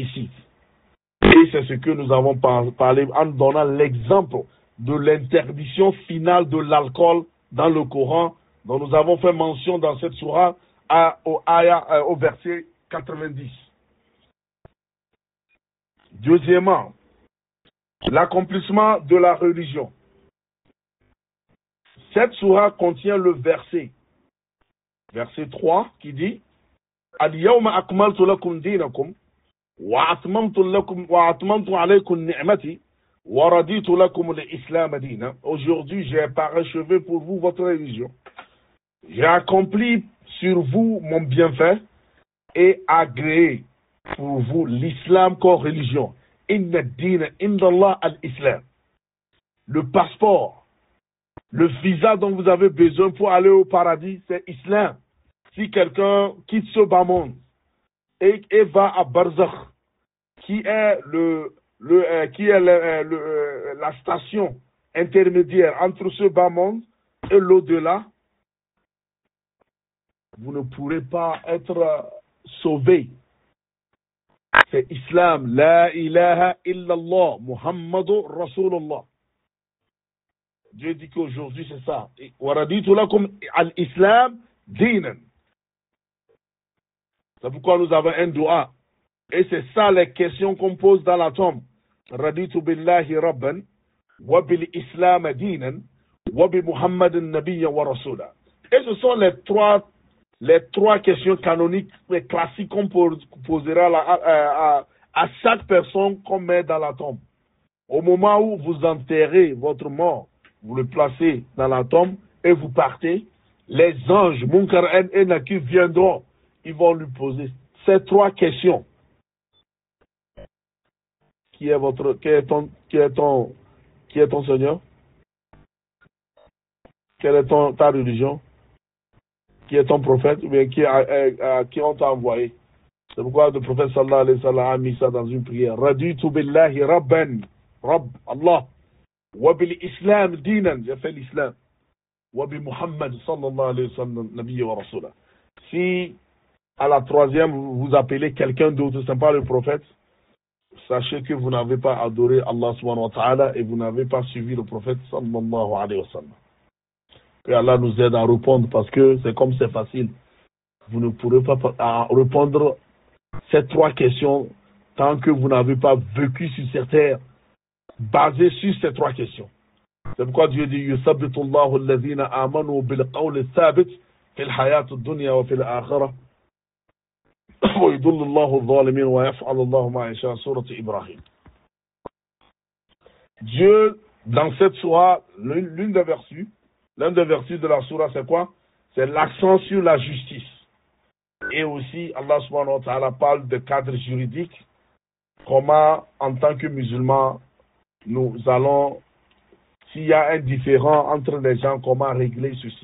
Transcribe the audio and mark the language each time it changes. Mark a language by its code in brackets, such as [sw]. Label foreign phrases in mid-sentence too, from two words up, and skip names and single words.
[fr] » Et c'est ce que nous avons parlé en donnant l'exemple de l'interdiction finale de l'alcool dans le Coran, dont nous avons fait mention dans cette sourate au verset 90. Deuxièmement, l'accomplissement de la religion. Cette sourate contient le verset 3 qui dit [ar] اليوم أكملت لكم دينكم وأتممت عليكم نعمتي ورضيت لكم الإسلام دينا. [fr] Aujourd'hui, j'ai parachevé pour vous votre religion. J'ai accompli sur vous mon bienfait et agréé pour vous l'islam comme religion. [ar] إن الدين عند الله الإسلام. [fr] Le passeport, le visa dont vous avez besoin pour aller au paradis, c'est islam. Si quelqu'un quitte ce bas monde et va à Barzakh, qui est la station intermédiaire entre ce bas monde et l'au-delà, vous ne pourrez pas être sauvé. C'est islam, [ar] لا إله إلا الله محمد رسول الله. [fr] Dieu dit qu'aujourd'hui c'est ça. [ar] ورضيت لكم الإسلام دينا. [fr] C'est pourquoi nous avons un dua. Et c'est ça les questions qu'on pose dans la tombe. [ar] رضيت بالله ربا وبالإسلام دينا وبمحمد نبيا ورسولا. [fr] Et ce sont les trois questions canoniques et classiques qu'on posera à chaque personne qu'on met dans la tombe. Au moment où vous enterrez votre mort, vous le placez dans la tombe et vous partez, les anges, Munkar et Nakir, viendront. Ils vont lui poser ces trois questions. Qui est ton Seigneur? Quelle est ta religion? Qui est ton prophète? Ou bien qui on t'a envoyé? C'est pourquoi le prophète [ar] صلى الله عليه وسلم [fr] a mis ça dans une prière. [ar] رضيت بالله ربا رب الله. وبالإسلام دينا, [fr] j'ai fait l'islam. [ar] وبمحمد صلى الله عليه وسلم نبيا ورسوله. [fr] Si à la troisième vous appelez quelqu'un d'autre, ce n'est pas le prophète, sachez que vous n'avez pas adoré [ar] الله سبحانه وتعالى [fr] et vous n'avez pas suivi le prophète [ar] صلى الله عليه وسلم. [fr] Que Allah nous aide à répondre parce que c'est comme c'est facile. Vous ne pourrez pas répondre ces trois questions tant que vous n'avez pas vécu sur cette terre basé sur ces trois questions. C'est pourquoi Dieu dit [ar] يُثَبِّتُ اللَّهُ الَّذِينَ آمَنُوا بِالْقَوْلِ الثَّابِتِ فِي الْحَيَاةِ الدُّنْيَا وَفِي الْآخِرَةِ وَيُضِلُّ اللَّهُ الظَّالِمِينَ وَيَفْعَلُ اللَّهُ مَا يَشَاءُ سورة Ibrahim. [fr] Dieu, dans cette sourate, l'un des versets de la sourate, c'est quoi? C'est l'accent sur la justice. Et aussi, [ar] الله سبحانه وتعالى [fr] parle de cadre juridique, comment, en tant que musulmans, nous allons, s'il y a un différend entre les gens, comment régler ceci.